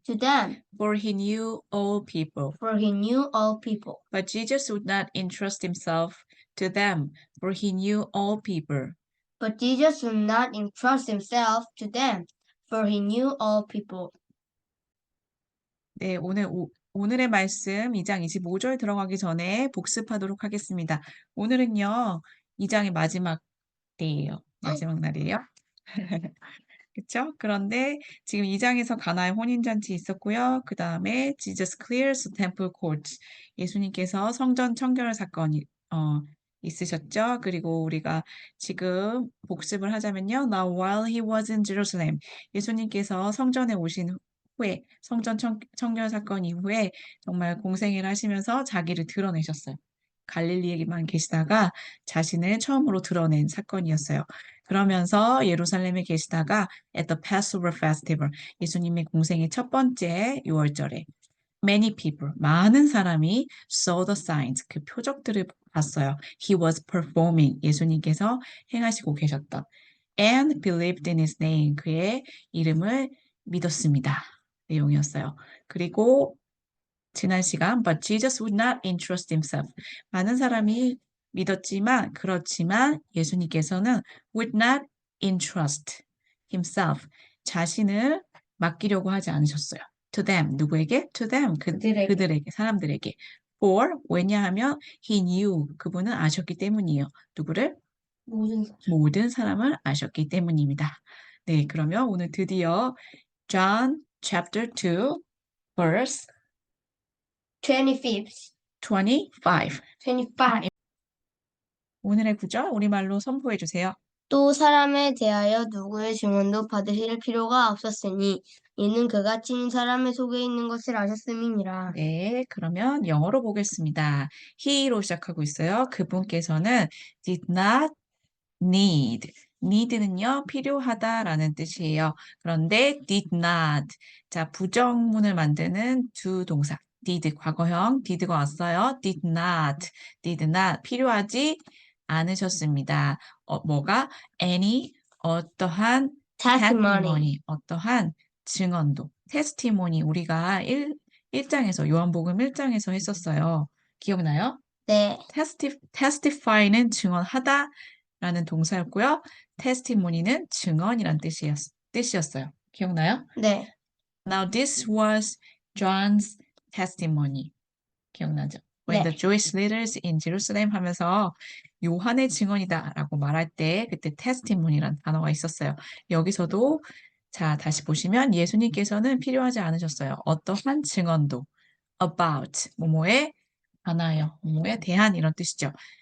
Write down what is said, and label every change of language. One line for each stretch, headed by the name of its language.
English: to them, for he knew all people. for he knew all people. But Jesus would not entrust himself to them, for he knew all people. But Jesus would not entrust himself to them, for he knew all people.
Korean: 네, 오늘의 말씀 2장 25절 들어가기 전에 복습하도록 하겠습니다. 오늘은요, 2장의 마지막 때예요. 마지막 날이에요. 그쵸? 그런데 지금 2장에서 가나의 혼인잔치 있었고요. 그 다음에
English: Jesus clears the temple courts.
Korean: 예수님께서 성전 청결 사건이 있으셨죠. 그리고 우리가 지금 복습을 하자면요.
English: Now while he was in Jerusalem.
Korean: 예수님께서 성전에 오신 후에 성전 청결 사건 이후에 정말 공생애를 하시면서 자기를 드러내셨어요. 갈릴리에만 계시다가 자신을 처음으로 드러낸 사건이었어요. 그러면서 예루살렘에 계시다가
English: at the Passover festival,
Korean: 예수님의 공생의 첫 번째 유월절에
English: many people,
Korean: 많은 사람이
English: saw the signs,
Korean: 그 표적들을 봤어요.
English: He was performing,
Korean: 예수님께서 행하시고 계셨던
English: and believed in his name,
Korean: 그의 이름을 믿었습니다. 내용이었어요. 그리고 지난 시간
English: but Jesus would not entrust himself.
Korean: 많은 사람이 믿었지만 그렇지만 예수님께서는
English: would not entrust himself.
Korean: 자신을 맡기려고 하지 않으셨어요.
English: To them.
Korean: 누구에게?
English: To them.
Korean: 그들에게, 사람들에게.
English: For 왜냐하면 he knew.
Korean: 그분은 아셨기 때문이에요. 누구를? 모든 사람을 아셨기 때문입니다. 네, 그러면 오늘 드디어
English: John chapter 2 verse 25. 25.
Korean: 오늘의 구절 우리말로 선포해 주세요. 또 사람에 대하여 누구의 증언도 받으실 필요가 없었으니 이는 그가 친히 사람의 속에 있는 것을 아셨음이니라. 네, 그러면 영어로 보겠습니다. he로 시작하고 있어요.
English: 그분께서는 did not need.
Korean: need는요, 필요하다라는 뜻이에요.
English: 그런데 did not.
Korean: 자, 부정문을 만드는 두 동사. did, 과거형, did가 왔어요.
English: did not.
Korean: 필요하지 않으셨습니다. 뭐가? any, 어떠한
English: testimony.
Korean: 어떠한 증언도. testimony, 우리가 1장에서, 요한복음 1장에서 했었어요. 기억나요? 네. testify는 증언하다 라는 동사였고요. testimony는 증언이란 뜻이었어요. 기억나요? 네.
English: Now this was John's testimony.
Korean: 기억나죠? When 네.
English: the Jewish leaders in Jerusalem
Korean: 하면서 요한의 증언이다라고 말할 때 그때 testimony란 단어가 있었어요. 여기서도 자, 다시 보시면 예수님께서는 필요하지 않으셨어요. 어떠한 증언도 about 뭐뭐에 관하여, 뭐뭐에 대한 이런 뜻이죠.